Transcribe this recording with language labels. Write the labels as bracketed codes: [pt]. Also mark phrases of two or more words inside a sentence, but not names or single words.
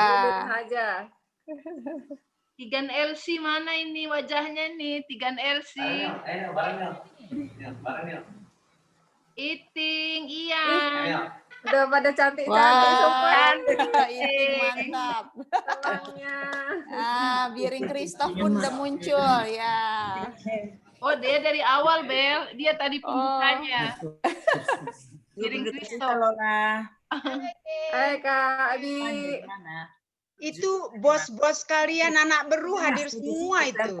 [id] ngomong aja. Tigan LC mana ini wajahnya nih? Tigan LC. Iting, iya. Udah pada cantik-cantik semua. Itu mantap. Telangnya. Biring Kristof pun udah muncul, ya. Oh, dia dari awal, Bel. Dia tadi pembukanya. Biring Kristof. Hai, Kak Abi. Itu bos-bos kalian [btx] anak beru [id] hadir semua itu.